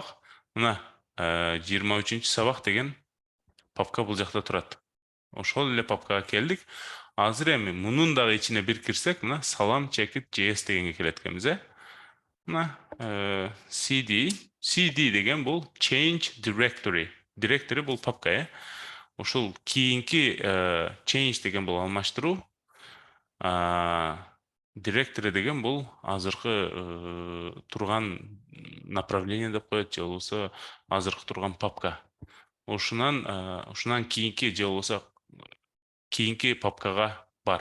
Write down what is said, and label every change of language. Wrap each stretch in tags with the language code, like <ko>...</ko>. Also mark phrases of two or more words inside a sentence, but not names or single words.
<ky>Мына 23-чү сабак деген папка бул жакта турат. Ошол эле папкага келдик. Азыр эми мунун дагы ичине бир кирсек, мына салам checkit JS дегенге келет экенбиз, Мына cd деген бул</ky> <en>change directory.</en> <ky>Directory бул папка, Ушул кийинки change деген бул алмаштыруу. Directory деген бул азыркы турган направление деп коет, же болбосо азыркы турган папка. Ушунан кийинки же болбосо кийинки папкага бар.</ky>